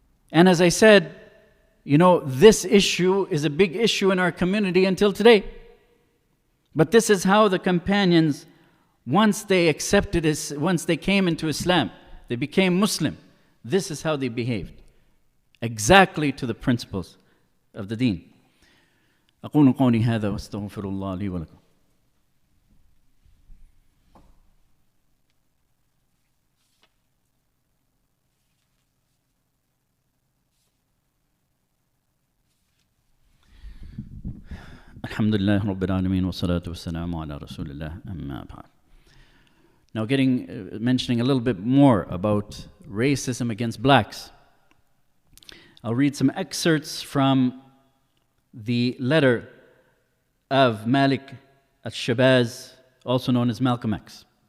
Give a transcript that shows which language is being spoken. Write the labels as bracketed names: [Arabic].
[English] And as I said, this issue is a big issue in our community until today. But this is how the companions, once they came into Islam, they became Muslim. This is how they behaved, exactly to the principles of the deen. [Arabic] أقول قولي هذا واستغفر الله لي ولكم. الحمد لله رب العالمين والصلاة والسلام على رسول الله أما بعد. [English] Now mentioning a little bit more about racism against blacks. I'll read some excerpts from the letter of Malik al-Shabazz, also known as Malcolm X.